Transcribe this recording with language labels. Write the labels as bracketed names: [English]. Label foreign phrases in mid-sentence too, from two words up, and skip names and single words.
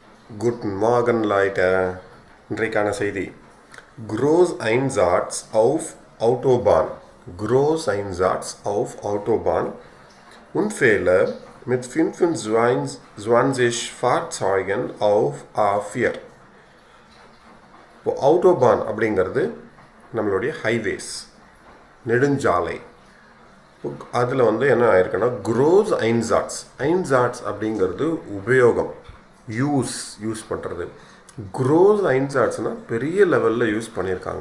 [German] Guten Morgen, Leute. [Tamil] இன்றைக்கான செய்தி [German] Großeinsatz auf Autobahn. Großeinsatz auf Autobahn. Unfälle mit 25 Fahrzeugen auf A4. [Tamil] இப்போ ஆட்டோபான் அப்படிங்கிறது நம்மளுடைய ஹைவேஸ், நெடுஞ்சாலை. அதில் என்ன ஆயிருக்குன்னா க்ரோஸ் ஐன்சாட்ஸ். ஐன்சாட்ஸ் அப்படிங்கிறது உபயோகம், யூஸ் பண்ணுறது. க்ரோஸ் ஐன்சாட்ஸ்னால் பெரிய லெவலில் யூஸ் பண்ணியிருக்காங்க.